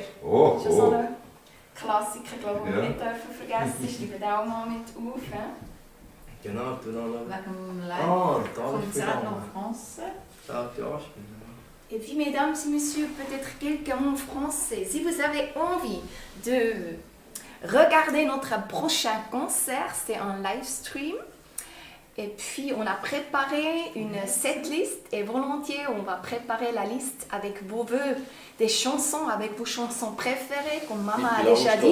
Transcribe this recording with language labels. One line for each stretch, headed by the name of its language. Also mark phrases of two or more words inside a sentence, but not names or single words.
German: Oh, Das ist so oh. ein Klassiker, glaube ich, den wir Ja. nicht dürfen vergessen. Ich schreibe den auch mal mit auf. Genau, du noch. Wegen dem Ah, da habe ich Live-Konzert verstanden.
French: en français.
German: Darf ich anspielen?
French: Et puis, mesdames et messieurs, peut-être quelqu'un en français, si vous avez envie de regarder notre prochain concert, c'est un
English: live stream.
French: Et puis, on a préparé une setlist et volontiers, on va préparer la liste avec vos vœux, des chansons, avec vos chansons préférées, comme Maman a déjà dit.